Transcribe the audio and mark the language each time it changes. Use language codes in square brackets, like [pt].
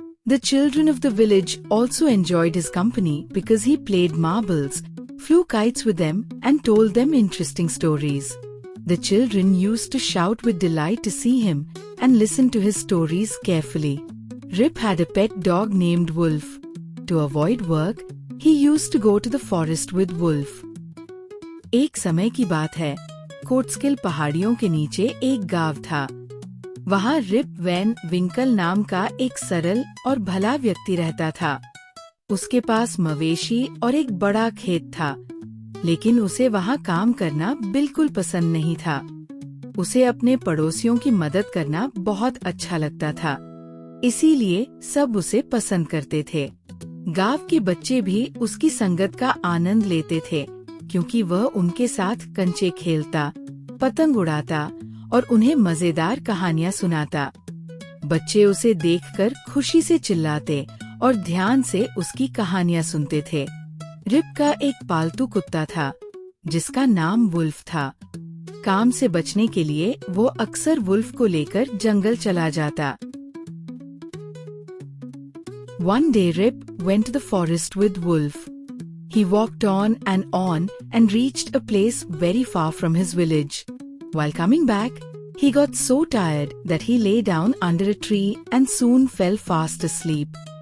[en] The children of the village also enjoyed his company because he played marbles, flew kites with them, and told them interesting stories. The children used to shout with delight to see him and listen to his stories carefully. Rip had a pet dog named Wolf. To avoid work, he used to go to the forest with Wolf. [hi] एक समय की बात है, कोट्सकिल पहाड़ियों के नीचे एक गांव था। वहाँ रिप वैन विंकल नाम का एक सरल और भला व्यक्ति रहता था। उसके पास मवेशी और एक बड़ा खेत था, लेकिन उसे वहाँ काम करना बिल्कुल पसंद नहीं था। उसे अपने पड़ोसियों की मदद करना बहुत अच्छा लगता था, इसीलिए सब उसे पसंद करते थे। गांव के बच्चे भी उसकी संगत का आनंद लेते थे, क्योंकि वह उनके साथ कंचे खेलता, पतंग उड़ाता और उन्हें मजेदार कहानियां सुनाता। बच्चे उसे देखकर खुशी से चिल्लाते और ध्यान से उसकी कहानियां सुनते थे। रिप का एक पालतू कुत्ता था, जिसका नाम वुल्फ था। काम से बचने के लिए वो अक्सर वुल्फ को लेकर जंगल चला जाता। [en] One day Rip went to the forest with Wolf. He walked on and reached a place very far from his village. While coming back, he got so tired that he lay down under a tree and soon fell fast asleep.